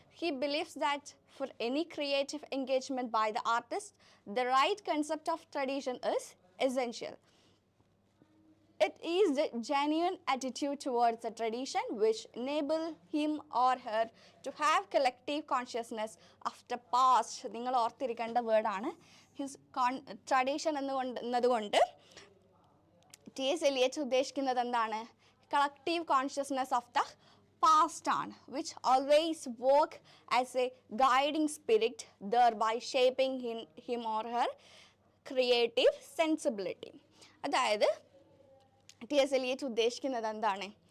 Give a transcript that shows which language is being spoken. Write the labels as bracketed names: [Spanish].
[English] He believes that for any creative engagement by the artist, the right concept of tradition is essential. It is the genuine attitude towards the tradition which enable him or her to have collective consciousness of the past. [Malayalam] നിങ്ങൾ ഓർത്തിരിക്കേണ്ട വേർഡാണ് his tradition എന്നതുകൊണ്ട് T S Eliot ഉദ്ദേശിക്കുന്നത് എന്താണ്? [English] Collective consciousness of the past on, which always work as a guiding spirit, thereby shaping him or her creative sensibility. [Malayalam] അതായത് T S Eliot ഉദ്ദേശിക്കുന്നത് എന്താണ്?